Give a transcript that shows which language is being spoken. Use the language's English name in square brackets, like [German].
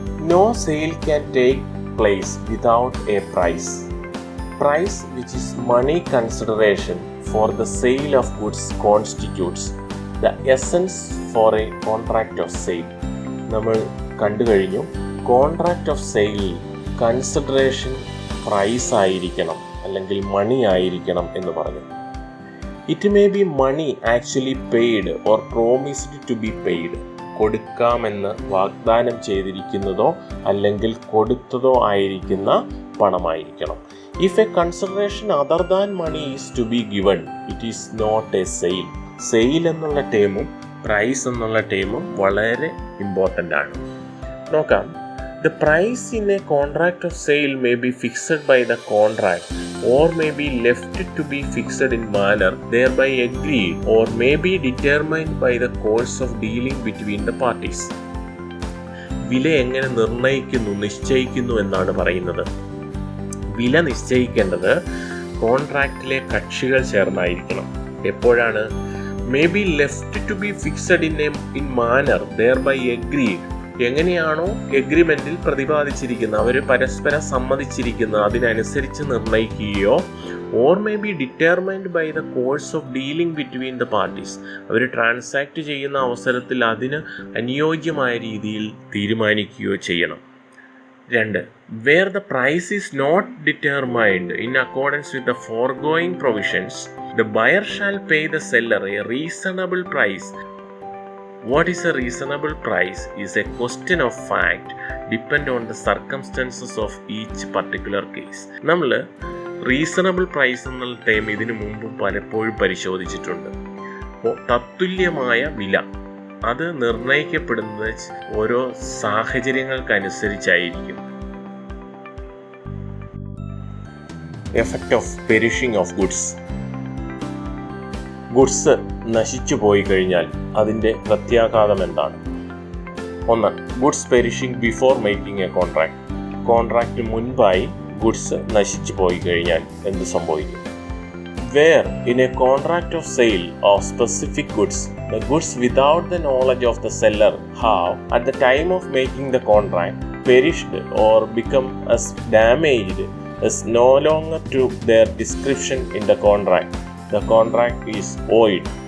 [English] No sale can take place without a price. Price, which is money consideration for the sale of goods, constitutes the essence for a contract of sale. [Malayalam] നമ്മൾ കണ്ടു കഴിഞ്ഞു, contract of സെയിലിൽ consideration price ആയിരിക്കണം അല്ലെങ്കിൽ മണി ആയിരിക്കണം എന്ന് പറഞ്ഞു. [English] It may be money actually paid or promised to be paid. [Malayalam] കൊടുക്കാമെന്ന് വാഗ്ദാനം ചെയ്തിരിക്കുന്നതോ അല്ലെങ്കിൽ കൊടുത്തതോ ആയിരിക്കുന്ന പണമായിരിക്കണം. [English] If a consideration other than money is to be given, it is not a sale. [Malayalam] Sale എന്നുള്ള ടേമും പ്രൈസ് എന്നുള്ള ടേമും വളരെ ഇമ്പോർട്ടൻ്റ് ആണ്. നോക്കാം. [English] The price in a contract of sale may be fixed by the contract or may be left to be fixed in manner thereby agreed or may be determined by the course of dealing between the parties. [Malayalam] വില എങ്ങനെ നിശ്ചയിക്കുന്നു എന്നാണ് പറയുന്നത്. വില നിശ്ചയിക്കേണ്ടത് കോൺട്രാക്റ്റിലെ കക്ഷികൾ ചേർന്നായിരിക്കണം. എപ്പോഴാണ്? [English] may be left to be fixed in manner thereby agreed. [Malayalam] എങ്ങനെയാണോ എഗ്രിമെൻറ്റിൽ പ്രതിപാദിച്ചിരിക്കുന്നത്, അവർ പരസ്പരം സമ്മതിച്ചിരിക്കുന്നത് അതിനനുസരിച്ച് നിർണ്ണയിക്കുകയോ [English] or may be determined by the course of dealing between the parties, [Malayalam] our transact ചെയ്യുന്ന അവസരത്തിൽ അതിന് അനുയോജ്യമായ രീതിയിൽ തീരുമാനിക്കുകയോ ചെയ്യണം. 2. [English] Where the price is not determined in accordance with the foregoing provisions, the buyer shall pay the seller a reasonable price. What is a reasonable price is a question of fact, depend on the circumstances of each particular case. [Malayalam] നമ്മൾ reasonable price എന്നുള്ള time ഇതിനു മുമ്പും പലപ്പോഴും പരിശോധിച്ചിട്ടുണ്ട്. അപ്പോൾ തത്തുല്യമായ വില അത് നിർണ്ണയിക്കപ്പെടുന്നത് ഓരോ സാഹചര്യങ്ങൾക്കനുസരിച്ചായിരിക്കും. [English] Effect of perishing of goods. [Malayalam] Goods നശിച്ചു പോയി കഴിഞ്ഞാൽ അതിൻ്റെ പ്രത്യാഘാതം എന്താണ്? ഒന്ന്, [English] Goods perishing before making a contract. [Malayalam] Contract മുൻപായി ഗുഡ്സ് നശിച്ചു പോയി കഴിഞ്ഞാൽ എന്ത് സംഭവിക്കും? [English] Where in a contract of sale of specific goods, the goods without the knowledge of the seller have, at the time of making the contract, perished or become as damaged as no longer to their description in the contract, the contract is void.